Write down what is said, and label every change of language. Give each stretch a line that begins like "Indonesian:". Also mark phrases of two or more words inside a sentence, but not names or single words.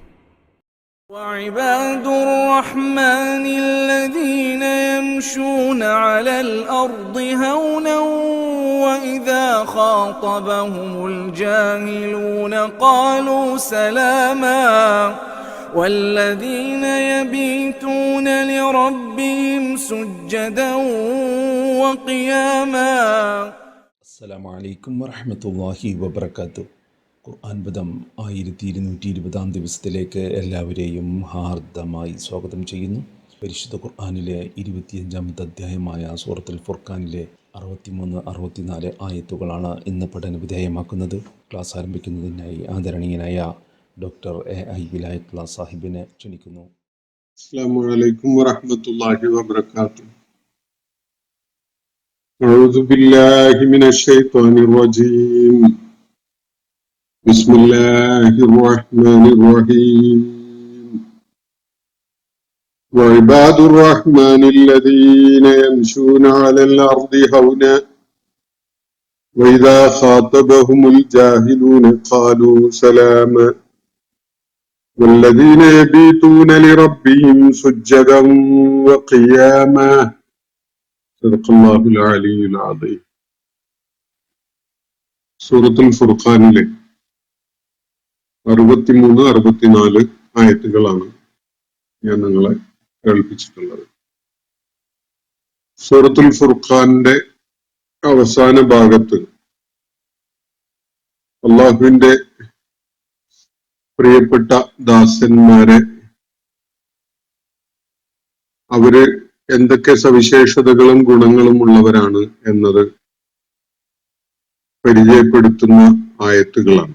Arabic: وعباد الرحمن الذين يمشون على الأرض هونا وإذا خاطبهم الجاهلون قالوا سلاما والذين يبيتون لربهم سجدا وقياما. السلام عليكم ورحمة الله وبركاته.
Malayalam: ഖുർആൻ പദം 1220 ദിവസത്തിലേക്ക് എല്ലാവരെയും ഹാർദമായി സ്വാഗതം ചെയ്യുന്നു. പരിശുദ്ധ ഖുർആനിലെ 25-ാമത്തെ അധ്യായമായ സൂറത്തുൽ ഫുർഖാനിലെ 63-64 ആയത്തുകളാണ് ഇന്ന് പഠന വിധേയമാക്കുന്നത്. ക്ലാസ് ആരംഭിക്കുന്നതിനായി ആദരണീയനായ ഡോക്ടർ എ.ഐ. വിലായത്തുള്ള സാഹിബിനെ ക്ഷണിക്കുന്നു.
Arabic: السلام عليكم ورحمة الله وبركاته. أعوذ بالله من الشيطان الرجيم. بسم الله الرحمن الرحيم. وعباد الرحمن الذين يمشون على الأرض هونا وإذا خاطبهم الجاهلون قالوا سلاما والذين يبيتون لربهم سجدا وقياما. صدق الله العلي العظيم.
Malayalam: സൂറത്തുൽ ഫുർഖാനിലെ 63-64 ആയത്തുകളാണ് ഞാൻ നിങ്ങളെ കേൾപ്പിച്ചിട്ടുള്ളത്. സൂറത്തുൽ ഫുർഖാന്റെ അവസാന ഭാഗത്ത് അള്ളാഹുവിന്റെ പ്രിയപ്പെട്ട ദാസന്മാരെ അവര് എന്തൊക്കെ സവിശേഷതകളും ഗുണങ്ങളും ഉള്ളവരാണ് എന്നത് പരിചയപ്പെടുത്തുന്ന ആയത്തുകളാണ്.